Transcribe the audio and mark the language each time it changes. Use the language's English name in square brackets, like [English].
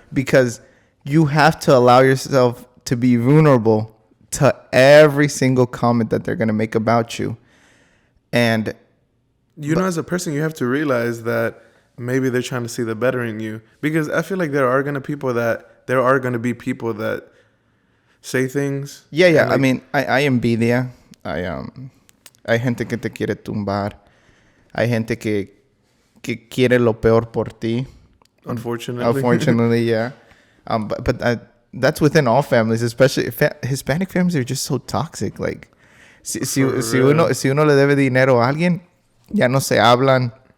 [English] Because you have to allow yourself to be vulnerable to every single comment that they're going to make about you. And know, as a person, you have to realize that maybe they're trying to see the better in you. Because I feel like there are going to be people that say things. Yeah. Like, I mean, [Spanish] hay envidia. Hay gente que te quiere tumbar. Hay gente que quiere lo peor por ti. [English] Unfortunately, yeah. But that's within all families, especially Hispanic families are just so toxic. Like, [Spanish] si uno le debe dinero a alguien, ya no se hablan.